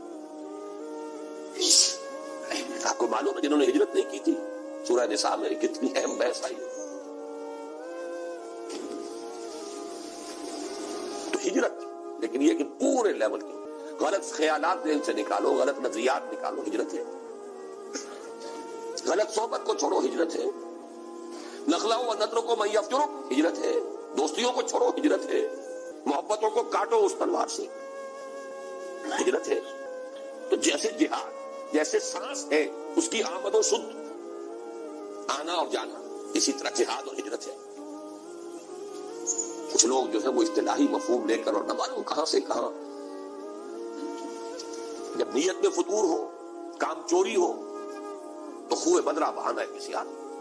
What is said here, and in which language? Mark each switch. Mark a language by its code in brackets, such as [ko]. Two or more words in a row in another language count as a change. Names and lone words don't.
[ur] آپ کو معلوم ہے جنہوں نے ہجرت نہیں کی تھی، سورہ نساء میں کتنی اہم بحث آئی. تو ہجرت، لیکن یہ کہ پورے لیول کی غلط خیالات ذہن سے نکالو، غلط نظریات نکالو، ہجرت ہے. غلط صحبت کو چھوڑو، ہجرت ہے. [ar] نخلو و نترکو من یفجرک، [ur] ہجرت ہے. دوستیوں کو چھوڑو، ہجرت ہے. محبتوں کو کاٹو اس تلوار سے، ہجرت ہے. تو جیسے جہاد، جیسے سانس ہے اس کی آمد و شد، آنا اور جانا، اسی طرح جہاد اور ہجرت ہے. کچھ لوگ جو ہے وہ اصطلاحی مفہوم لے کر اور نہ معلوم کہاں سے کہاں، جب نیت میں فتور ہو، کام چوری ہو تو خوہ بدرہ بہانا ہے کسی آدمی.